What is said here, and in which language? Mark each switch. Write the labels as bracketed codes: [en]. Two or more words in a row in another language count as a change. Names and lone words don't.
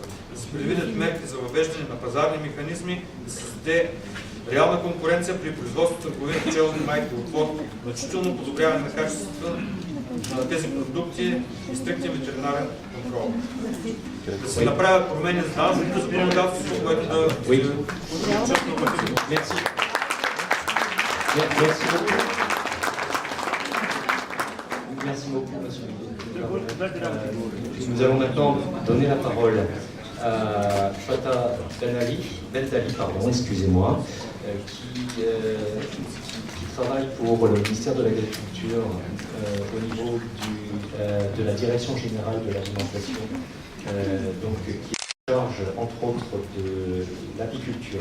[bg] Да се предвидят мерки за въвеждане на пазарни механизми, да се създаде реална конкуренция при производството на търговия пчелни майки, отвод, значително подобряване на качеството на тези продукти и стриктен ветеринарен контрол. Да се направят промени за данъчното законодателство, което да увеличат нормативно. [fr] Merci beaucoup, monsieur. Nous allons maintenant donner la parole à Fata Bendali, excusez-moi, qui travaille pour le ministère de l'Agriculture au niveau de la Direction Générale de l'Alimentation, donc qui est en charge entre autres de l'apiculture.